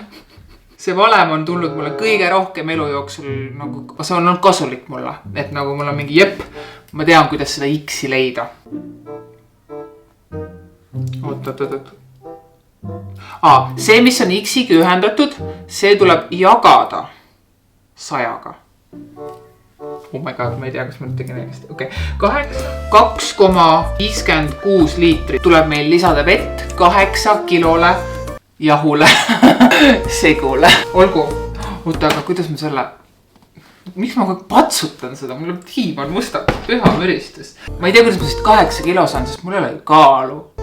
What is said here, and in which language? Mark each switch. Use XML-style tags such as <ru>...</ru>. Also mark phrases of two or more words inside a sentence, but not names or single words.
<et>See valem on tulnud mulle kõige rohkem elu jooksul, nagu, see on olnud kasulik mulle. Et nagu mul on mingi jepp, ma tean, kuidas seda X-i leida. Oot. See, mis on X-iga ühendatud, see tuleb jagada 100-ga.</et> <en>Oh my god,</en> <et>ma ei tea, kas ma tegin õigesti. Okay. 2,56 liitrit tuleb meil lisada vett 8 kilole jahule segule. Olgu, oota, aga kuidas ma selle... Miks ma patsutan seda? Mul tiim on musta püha müristus. Ma ei tea, kuidas ma sest 8 kilo saan, sest mul ei ole kaalu.</et>